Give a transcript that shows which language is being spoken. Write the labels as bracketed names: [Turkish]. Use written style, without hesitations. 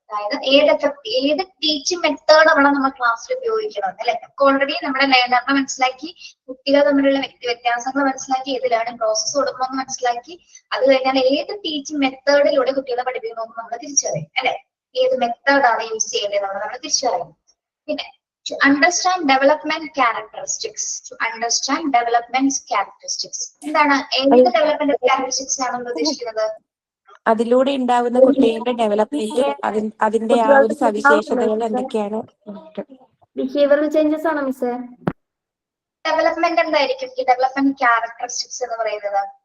[Malayalam] അതായത് ഏത് teaching method നമ്മൾ ക്ലാസ്സിൽ ഉപയോഗിക്കണം അല്ലെ. ഓൾറെഡി നമ്മുടെ ലേണറിനെ മനസ്സിലാക്കി, കുട്ടികൾ തമ്മിലുള്ള വ്യത്യാസങ്ങൾ മനസ്സിലാക്കി, ഏത് ലേണിംഗ് പ്രോസസ്സ് കൊടുക്കണമെന്ന് മനസ്സിലാക്കി, അത് കഴിഞ്ഞാൽ ഏത് ടീച്ചിങ് മെത്തേഡിലൂടെ കുട്ടികളെ പഠിപ്പിക്കണമെന്ന് നമ്മൾ തിരിച്ചറിയും അല്ലെ. ഏത് മെത്തേഡാണ് യൂസ് ചെയ്യേണ്ടത് നമ്മൾ തിരിച്ചറിയും. പിന്നെ [English] to understand development characteristics. To understand development characteristics. [Malayalam] എന്താണ് ഏത് ഡെവലപ്മെന്റ് ക്യാരക്ടറിസ്റ്റിക്സ് ആണ് ഉദ്ദേശിക്കുന്നത്? അതിലൂടെ ഉണ്ടാകുന്ന കുട്ടികളുടെ ഡെവലപ്മെന്റ്, അതിന്റെ ആ ഒരു സവിശേഷതകൾ എന്തൊക്കെയാണ്? ബിഹേവിയറൽ ചേഞ്ചസ് ആണോ മിസ്സേ? ഡെവലപ്മെന്റ് എന്തായിരിക്കും ഈ ഡെവലപ്മെന്റ് ക്യാരക്ടറിസ്റ്റിക്സ് എന്ന് പറയുന്നത്?